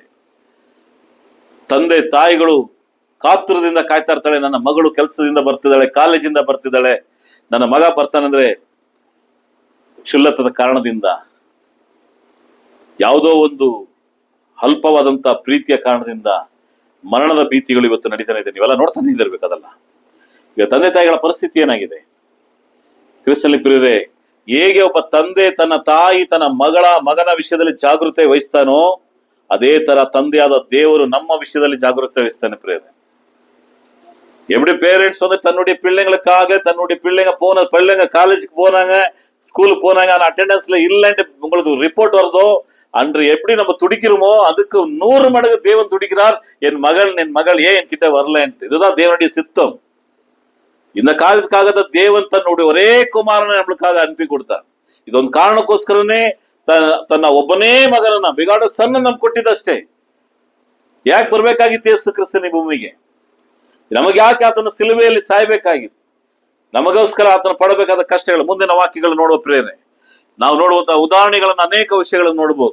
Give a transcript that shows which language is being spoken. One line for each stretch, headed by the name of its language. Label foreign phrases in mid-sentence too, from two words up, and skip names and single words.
Kannada: ತಂದೆ ತಾಯಿಗಳು ಕಾತುರದಿಂದ ಕಾಯ್ತಾ ಇರ್ತಾಳೆ, ನನ್ನ ಮಗಳು ಕೆಲಸದಿಂದ ಬರ್ತಿದ್ದಾಳೆ, ಕಾಲೇಜಿಂದ ಬರ್ತಿದ್ದಾಳೆ, ನನ್ನ ಮಗ ಬರ್ತಾನಂದ್ರೆ ಕ್ಷುಲ್ಲತದ ಕಾರಣದಿಂದ, ಯಾವುದೋ ಒಂದು ಅಲ್ಪವಾದಂತ ಪ್ರೀತಿಯ ಕಾರಣದಿಂದ ಮರಣದ ಭೀತಿಗಳು ಇವತ್ತು ನಡೀತಾನೆ ಇದೆ. ನೀವೆಲ್ಲ ನೋಡ್ತಾನೆ ಇದಿರ್ಬೇಕು ಅದಲ್ಲ. ಈಗ ತಂದೆ ತಾಯಿಗಳ ಪರಿಸ್ಥಿತಿ ಏನಾಗಿದೆ? ಕ್ರಿಸ್ತನಲ್ಲಿ ಪ್ರಿಯರೇ, ಹೇಗೆ ಒಬ್ಬ ತಂದೆ ತನ್ನ ತಾಯಿ ತನ್ನ ಮಗನ ವಿಷಯದಲ್ಲಿ ಜಾಗೃತೆ ವಹಿಸ್ತಾನೋ, ಅದೇ ತರ ತಂದೆಯಾದ ದೇವರು ನಮ್ಮ ವಿಷಯದಲ್ಲಿ ಜಾಗೃತೆ ವಹಿಸ್ತಾನೆ ಪ್ರಿಯರೇ.
Tamil: எப்படி பேரண்ட்ஸ் தன்னுடைய பிள்ளைங்களுக்காக, தன்னுடைய பிள்ளைங்க காலேஜுக்கு போனாங்க, ஸ்கூலுக்கு போனாங்க, ஆனா அட்டெண்டன்ஸ்ல இல்லைன்ட்டு உங்களுக்கு ரிப்போர்ட் வருதோ, அன்று எப்படி நம்ம துடிக்கிறோமோ அதுக்கு 100 மடங்கு தேவன் துடிக்கிறார். என் மகள் ஏன் என்கிட்ட வரலன்ட்டு. இதுதான் தேவனுடைய சித்தம். இந்த காரியத்துக்காக தான் தேவன் தன்னுடைய ஒரே குமாரனை நம்மளுக்காக
Kannada: ಅನುಪಿ ಕೊಡ್ತಾರ. ಇದೊಂದು ಕಾರಣಕ್ಕೋಸ್ಕರನೇ ತನ್ನ ಒಬ್ಬನೇ ಮಗನನ್ನ, ಬಿಗಾಡ ಸಣ್ಣ ನಮ್ಗೆ ಕೊಟ್ಟಿದ್ದಷ್ಟೇ. ಯಾಕೆ ಬರ್ಬೇಕಾಗಿತ್ತು ಯೇಸು ಕ್ರಿಸ್ತನ ಭೂಮಿಗೆ? ನಮಗೆ ಯಾಕೆ ಆತನ ಸಿಲುಬೆಯಲ್ಲಿ ಸಾಯ್ಬೇಕಾಗಿತ್ತು? ನಮಗೋಸ್ಕರ ಆತನ ಪಡಬೇಕಾದ ಕಷ್ಟಗಳು. ಮುಂದಿನ ವಾಕ್ಯಗಳು ನೋಡುವ ಪ್ರೇರಣೆ, ನಾವು ನೋಡುವಂತಹ ಉದಾಹರಣೆಗಳನ್ನು, ಅನೇಕ ವಿಷಯಗಳನ್ನು ನೋಡಬಹುದು.